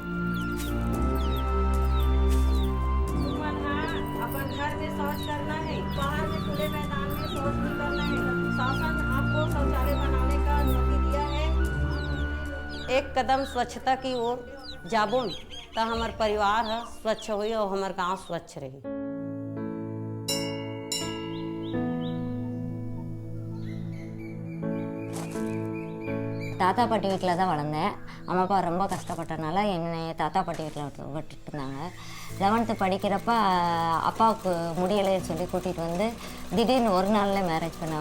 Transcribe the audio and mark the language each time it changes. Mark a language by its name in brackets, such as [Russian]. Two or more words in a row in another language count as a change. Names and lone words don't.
[Hindi] अपन घर में शौच करना है, बाहर में खुले मैदान में शौच नहीं करना है। शासन आपको शौचालय बनाने का अनुमति दिया है। एक कदम स्वच्छता की ओर जाबो तो हमार परिवार है स्वच्छ हुई और हमार गांव स्वच्छ रही। [Tamil] தாத்தா பாட்டி வீட்டில் தான் வளர்ந்தேன். அம்மா அப்பா ரொம்ப கஷ்டப்பட்டனால என்னை தாத்தா பாட்டி வீட்டில் விட்டுட்டு இருந்தாங்க. 11th படிக்கிறப்ப அப்பாவுக்கு முடியலைன்னு சொல்லி கூட்டிகிட்டு வந்து திடீர்னு ஒரு நாளில் மேரேஜ் பண்ணாங்க.